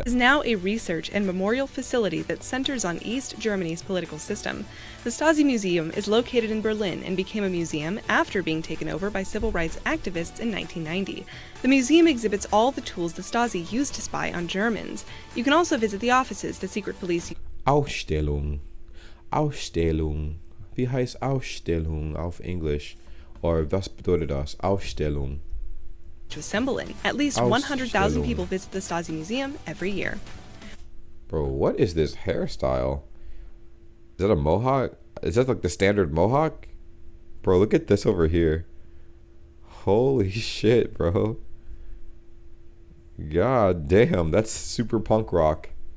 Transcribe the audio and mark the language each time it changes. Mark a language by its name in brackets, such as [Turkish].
[English] It is now a research and memorial facility that centers on East Germany's political system. The Stasi Museum is located in Berlin and became a museum after being taken over by civil rights activists in 1990. The museum exhibits all the tools the Stasi used to spy on Germans. You can also visit the offices the secret police... [German] Ausstellung. Wie heißt Ausstellung auf Englisch? Or was bedeutet das? Ausstellung. [English] To assemble in. At least 100,000 people visit the Stasi Museum every year. Bro, what is this hairstyle? Is that a mohawk? Is that the standard mohawk? Bro, look at this over here. Holy shit, bro. God damn, that's super punk rock.